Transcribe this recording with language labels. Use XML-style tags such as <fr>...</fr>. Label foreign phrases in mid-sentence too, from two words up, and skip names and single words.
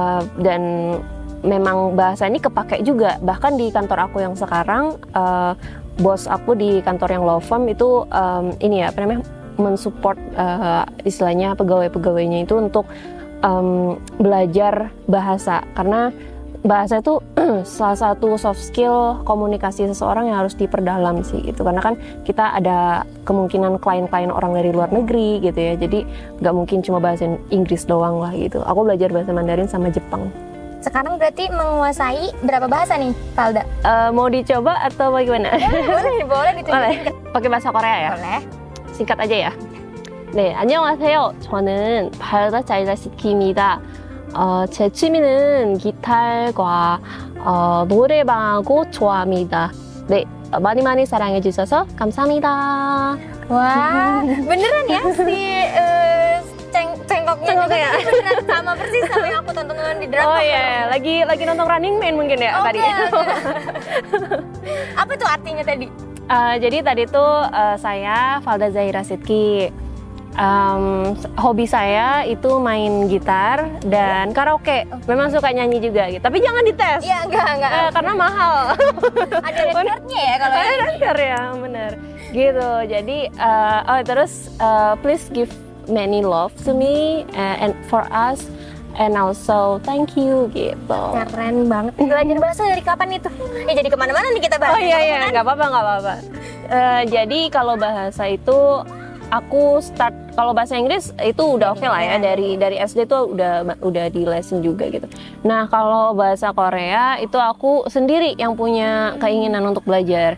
<id>Dan memang bahasa ini kepake juga. Bahkan di kantor aku yang sekarang bos aku di kantor yang</id> <en>law firm</en> <id>itu ini ya apa namanya mensupport istilahnya pegawai-pegawainya itu untuk belajar bahasa, karena bahasa itu salah satu</id> <en>soft skill</en> <id>komunikasi seseorang yang harus diperdalam sih gitu, karena kan kita ada kemungkinan klien-klien orang dari luar negeri gitu ya, jadi nggak mungkin cuma bahasa Inggris doang lah gitu. Aku belajar bahasa Mandarin sama Jepang. Sekarang berarti menguasai berapa bahasa nih, Valda? Mau dicoba atau bagaimana? Boleh ditunjukin. boleh. Pakai bahasa Korea ya? Boleh. singkat aja ya.</id> <ko>네, 안녕하세요. 저는 발다 자이다시키입니다. 제 취미는 기타과 노래방하고 좋아합니다. 네, 많이 사랑해 주셔서 감사합니다.</ko> <id>Wah, beneran ya si cengkoknya juga ya? beneran sama persis sama yang aku tonton di drama. Oh iya, lagi nonton Running Man mungkin ya tadi. Apa tuh artinya tadi? Jadi tadi tuh saya Valda Zahira Sidki. Hobi saya itu main gitar dan karaoke. Memang suka nyanyi juga gitu. Tapi jangan dites. Iya, enggak. Karena mahal. Ada recordnya ya kalau ada record ya, bener. Gitu. Jadi terus</id> <en>please give many love to me and for us, and also thank you gitu.</en> <id>Keren banget. Belajar bahasa dari kapan itu? Ya jadi kemana-mana nih kita bahas. Oh iya, nggak apa-apa. Jadi kalau bahasa itu aku start, kalau bahasa Inggris itu udah oke lah ya, dari SD tuh udah di lesson juga gitu. Nah kalau bahasa Korea itu aku sendiri yang punya keinginan untuk belajar.</id>